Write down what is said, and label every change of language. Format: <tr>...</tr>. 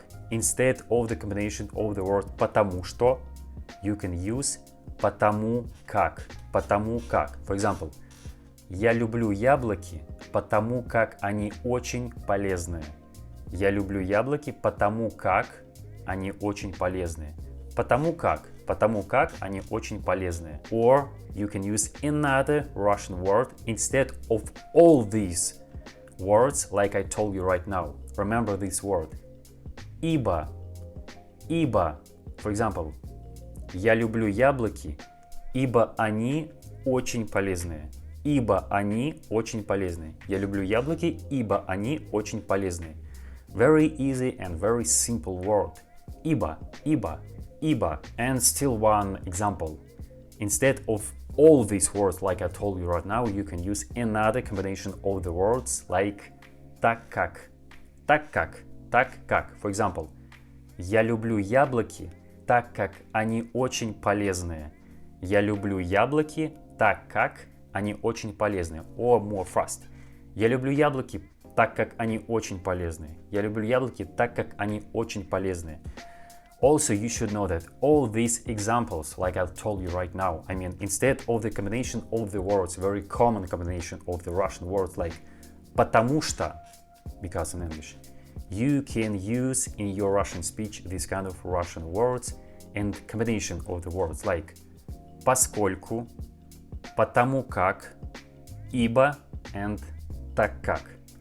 <en>Instead of the combination of the word потому что, you can use потому как. For example,</en> <ru>я люблю яблоки, потому как они очень полезные. Я люблю яблоки, потому как они очень полезные. Потому как они очень полезные.</ru> <en>Or you can use another Russian word instead of all these words like I told you right now. Remember this word. Ибо. For example,</en> <ru>я люблю яблоки, ибо они очень полезные. Ибо они очень полезные. Я люблю яблоки, ибо они очень полезные.</ru> <en>Very easy and very simple word. Ибо. And still one example. Instead of all these words like I told you right now, you can use another combination of the words like так как. For example,</en> <ru>я люблю яблоки, так как они очень полезные. Я люблю яблоки, так как они очень полезные.</ru> <en>Or more fast.</en> <ru>Я люблю яблоки, так как они очень полезные. Я люблю яблоки, так как они очень полезные.</ru> <en>Also, you should know that all these examples, like I told you right now, I mean, instead of the combination of the words, very common combination of the Russian words like потому что, because in English, you can use in your Russian speech this kind of Russian words and combination of the words like поскольку, потому как, ибо, and так как.</en>